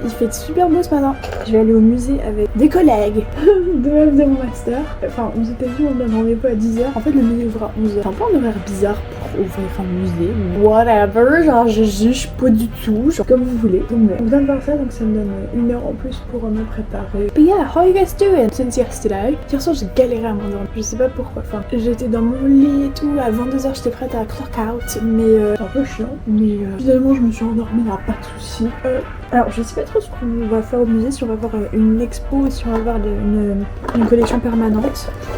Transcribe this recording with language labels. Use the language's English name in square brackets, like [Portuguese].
[French] Il fait super beau ce matin. Je vais aller au musée avec des collègues de même de mon master. Enfin aux États-Unis on a un rendez-vous à 10h. En fait le musée ouvre à 11h. C'est un peu un horaire bizarre pour ouvrir un musée. Whatever, genre je juge pas du tout. Genre comme vous voulez. Donc on vient de voir ça donc ça me donne 1 heure en plus pour me préparer. [English] But yeah, how are you guys doing since yesterday? [French] Hier soir j'ai galéré à m'endormir. Je sais pas pourquoi. Enfin j'étais dans mon lit et tout. À 22h j'étais prête à [English] clock out. [French] Mais c'est un peu chiant. Mais finalement je me suis endormie, il n'y a pas de soucis. Alors je sais pas trop ce qu'on va faire au musée, si on va voir une expo ou si on va voir une collection permanente.